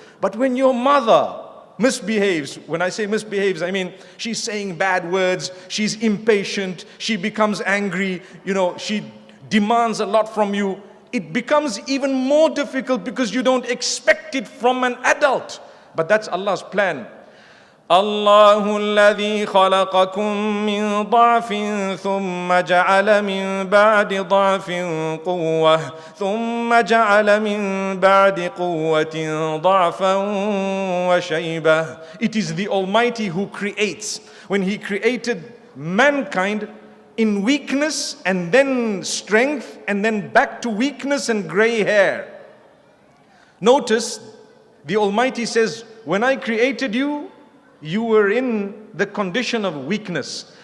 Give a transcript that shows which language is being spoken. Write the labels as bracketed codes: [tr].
[en] But when your mother misbehaves, when I say misbehaves, I mean she's saying bad words, she's impatient, she becomes angry, she demands a lot from you, it becomes even more difficult because you don't expect it from an adult. But that's Allah's plan. [ar] الله الذي خلقكم من ضعف ثم جعل من بعد ضعف قوة ثم جعل من بعد قوة ضعفا وشيبة. [en] It is the Almighty who creates. When He created mankind in weakness and then strength and then back to weakness and gray hair. Notice the Almighty says, when I created you, you were in the condition of weakness.